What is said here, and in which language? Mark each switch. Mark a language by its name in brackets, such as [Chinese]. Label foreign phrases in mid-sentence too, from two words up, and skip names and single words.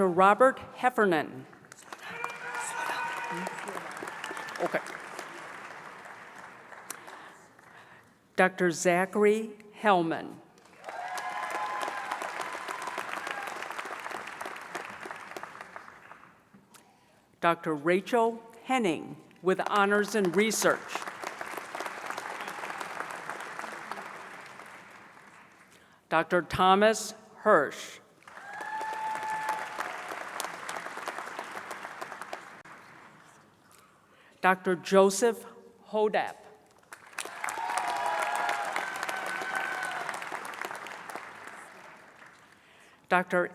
[English] Robert Heffernan. Okay. Dr. Zachary Hellman. Dr. Rachel Henning with honors in research. Dr. Thomas Hirsch. Dr. Joseph Hodap. Dr.